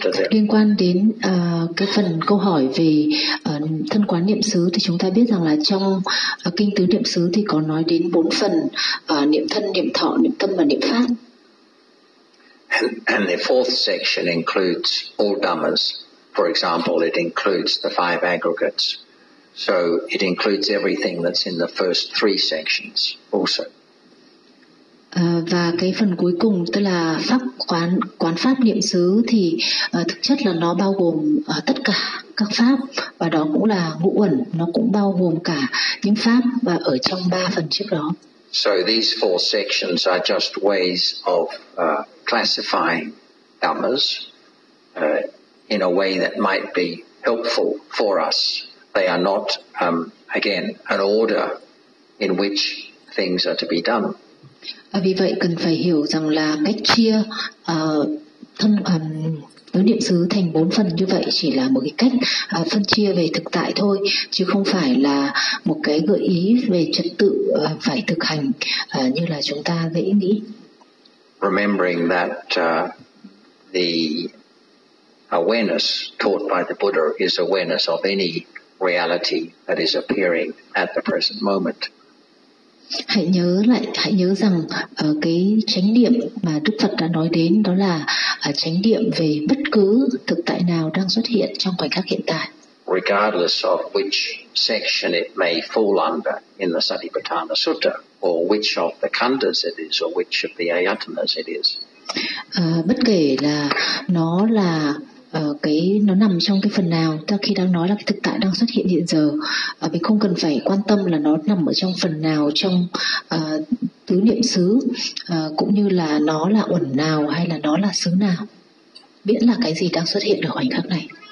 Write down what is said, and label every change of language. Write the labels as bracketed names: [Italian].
[Vietnamese] Liên quan đến cái phần câu hỏi về thân quán niệm xứ thì chúng ta biết rằng là trong kinh tứ niệm xứ thì có nói đến bốn phần: niệm thân, niệm thọ, niệm tâm và niệm pháp. [English] And the fourth section includes all dhammas. For example, it includes the five aggregates. So it includes everything that's in the first three sections also. [Vietnamese] Và cái phần cuối cùng tức là pháp quán pháp niệm xứ thì thực chất là nó bao gồm tất cả các pháp, và đó cũng là ngũ uẩn, nó cũng bao gồm cả những pháp và ở trong ba phần trước đó. [English] So these four sections are just ways of classifying dhammas in a way that might be helpful for us. They are not, again, an order in which things are to be done. [Vietnamese] Vì vậy cần phải hiểu rằng là cách chia thân Nếu niệm xứ thành bốn phần như vậy chỉ là một cái cách phân chia về thực tại thôi, chứ không phải là một cái gợi ý về trật tự phải thực hành như là chúng ta dễ nghĩ. [English] Remembering that the awareness taught by the Buddha is awareness of any reality that is appearing at the present moment. [Vietnamese] Hãy nhớ lại, hãy nhớ rằng cái chánh niệm mà Đức Phật đã nói đến đó là chánh niệm về bất cứ thực tại nào đang xuất hiện trong khoảnh khắc hiện tại. [English] Regardless of which section it may fall under in the Satipatthana Sutta, or which of the khandhas it is, or which of the ayatanas it is. [Vietnamese] Bất kể là nó là cái nó nằm trong cái phần nào, ta khi đang nói là cái thực tại đang xuất hiện hiện giờ, mình không cần phải quan tâm là nó nằm ở trong phần nào trong tứ niệm xứ, cũng như là nó là uẩn nào hay là nó là xứ nào, miễn là cái gì đang xuất hiện ở khoảnh khắc này.